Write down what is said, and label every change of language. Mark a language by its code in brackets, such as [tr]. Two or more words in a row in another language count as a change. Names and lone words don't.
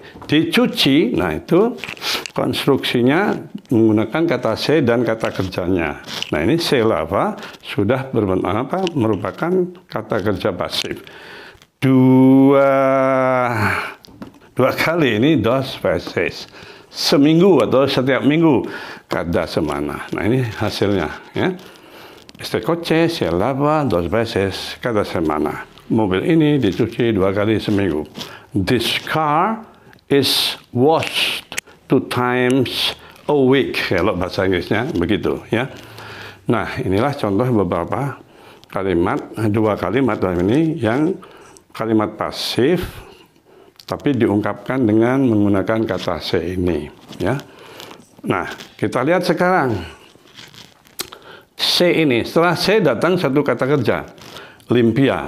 [id] Dicuci, nah itu konstruksinya menggunakan kata se dan kata kerjanya. Nah ini se lava sudah merupakan kata kerja pasif. Dua kali ini [es] dos veces. [id] Seminggu atau setiap minggu [es] kada semana. [id] Nah ini hasilnya ya. [es] Este coche se lava 2 veces cada semana. [id] Mobil ini dicuci 2 kali seminggu. [en] This car is washed 2 times a week. [id] Kalau bahasa Inggrisnya begitu ya. Nah inilah contoh beberapa kalimat, 2 kalimat ini yang kalimat pasif tapi diungkapkan dengan menggunakan kata se ini ya. Nah kita lihat sekarang. C ini, setelah C datang satu kata kerja, limpia.